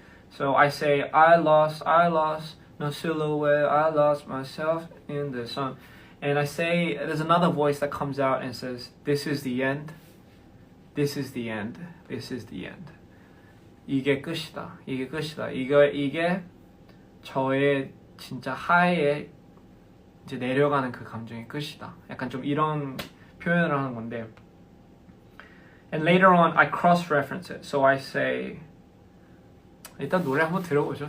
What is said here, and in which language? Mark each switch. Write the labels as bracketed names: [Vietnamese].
[English] So I say I lost no silhouette, I lost myself in the sun. And I say there's another voice that comes out and says this is the end. This is the end. This is the end. [Korean] 이게 끝이다. 이게 끝이다. 이게 저의 진짜 하에 이제 내려가는 그 감정의 끝이다. 약간 좀 이런 표현을 하는 건데. [English] And later on, I cross-reference it. So I say, [Korean] 일단 노래 한번 들어보죠.